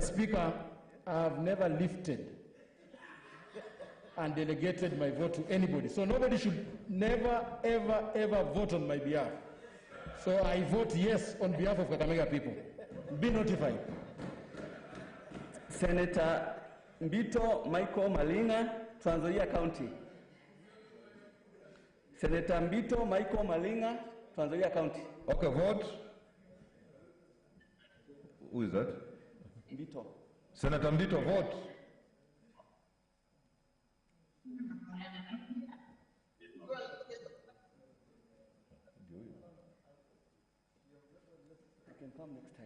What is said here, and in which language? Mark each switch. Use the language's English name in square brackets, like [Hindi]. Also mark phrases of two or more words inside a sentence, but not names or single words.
[English] Speaker, I have never lifted and delegated my vote to anybody. So nobody should never, ever vote on my behalf. So I vote yes on behalf of Kakamega people. Be notified. Senator Mbito Michael Malinga, Trans Nzoia County. Senator Mbito Michael Malinga, Trans Nzoia County. Okay, vote. Who is that? Mbito. Senator Mbito, vote. You can come next time.